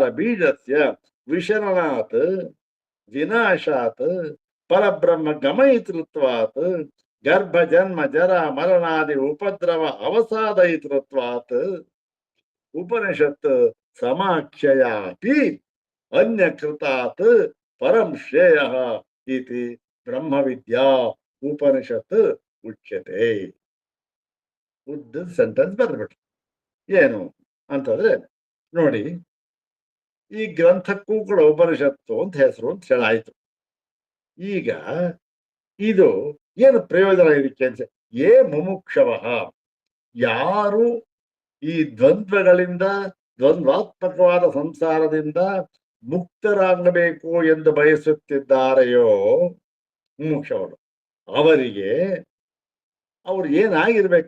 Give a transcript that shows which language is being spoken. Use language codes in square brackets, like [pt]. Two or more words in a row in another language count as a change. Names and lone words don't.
[sa] ಬೀಜಸ್ಯ ವಿಶರಣಾತ್ ವಿನಾಶಾತ್ ಪರಬ್ರಹ್ಮ ಗಮಯಿತೃತ್ವಾತ್ ಗರ್ಭ ಜನ್ಮ ಜರ ಮರಣಾದಿ ಉಪದ್ರವ ಅವಸಾದಯಿತೃತ್ವಾತ್ ಉಪನಿಷತ್ ಸಮಾಖ್ಯಯಾಪಿ ಅನ್ಯಕೃತಾತ್ ಪರಂ ಶ್ರೇಯ ಇತಿ ಬ್ರಹ್ಮವಿದ್ಯಾ ಉಪನಿಷತ್ ಉಚ್ಯತೆ. [kn] ಉದ್ದ ಸೆಂಟೆನ್ಸ್ ಬರ್ಬಿಟ್ರು. ಏನು ಅಂತಂದ್ರೆ ನೋಡಿ, ಈ ಗ್ರಂಥಕ್ಕೂ ಕೂಡ ಉಪನಿಷತ್ತು ಅಂತ ಹೆಸರು ಅಂತ ಹೇಳಾಯ್ತು. ಈಗ ಇದು ಏನು ಪ್ರಯೋಜನ ಇದಕ್ಕೆ ಅಂತ, [sa] ಯೇ ಮುಮುಕ್ಷವ, [kn] ಯಾರು ಈ ದ್ವಂದ್ವಗಳಿಂದ, ದ್ವಂದ್ವಾತ್ಮಕವಾದ ಸಂಸಾರದಿಂದ ಮುಕ್ತರಾಗಬೇಕು ಎಂದು ಬಯಸುತ್ತಿದ್ದಾರೆಯೋ ಮುಮುಕ್ಷವರು, ಅವರಿಗೆ ಅವ್ರು ಏನಾಗಿರ್ಬೇಕು?